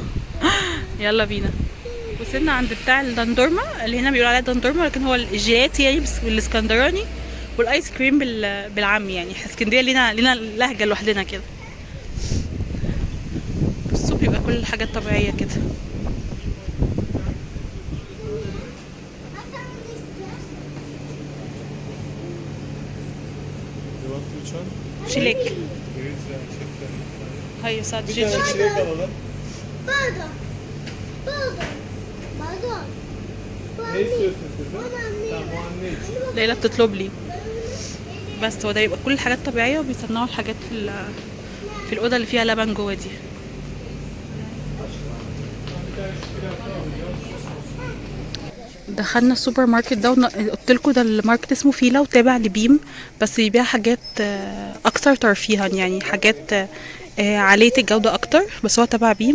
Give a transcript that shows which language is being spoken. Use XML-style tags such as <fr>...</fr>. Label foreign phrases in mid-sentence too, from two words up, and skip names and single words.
<ar>يلا بينا. وصلنا عند بتاع الدندورما اللي هنا بيقولوا عليها دندورما، لكن هو الجيلاتي يعني بالاسكندراني، والايس كريم بالعامي يعني. اسكندريه لينا لهجه لوحدنا كده. بصوا بيبقى كل الحاجات طبيعيه كده.</ar> <tr>Çilek. Hayır sadece çilek. Çilek alalım. Pardon. Pardon. Ne istiyorsun kızım? Tamam o anne için.</tr> <ar>ليلى بتطلب لي. بس هو ده يبقى كل الحاجات طبيعيه، وبيصنعوا الحاجات في الاوضه اللي فيها لبن جوه دي. دخلنا السوبر ماركت ده قلت لكم ده الماركت اسمه فيلا وتابع لبيم، بس بيبيع حاجات اكثر ترفيها يعني، حاجات عاليه الجوده اكتر، بس هو تبع بيم.</ar>